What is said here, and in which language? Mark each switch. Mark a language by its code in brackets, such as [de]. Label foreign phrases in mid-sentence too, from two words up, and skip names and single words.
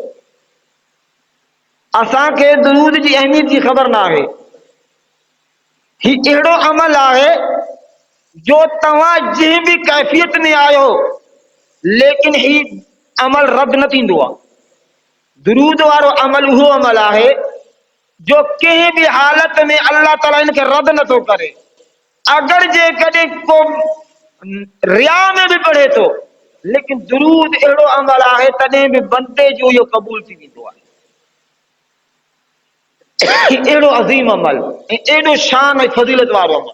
[sd] असांखे दुरूद जी अहमियत जी ख़बर न आहे। ही अहिड़ो अमल आहे जो तव्हां जंहिं बि कैफ़ियत में आयो, लेकिन ही अमल रद्द न थींदो आहे। दुरूद वारो अमल उहो अमल आहे جو [ur] کہیں بھی حالت میں اللہ تعالیٰ ان کے رد نہ تو کرے. [sd] اگر جے کدے کو ریا میں بھی پڑھے تو لیکن درود اڑو عمل ہے تدیں بھی بندے جو یہ قبول تھی ویندو ہے. اڑو عظیم عمل اڑو شان اور فضیلت وارو عمل.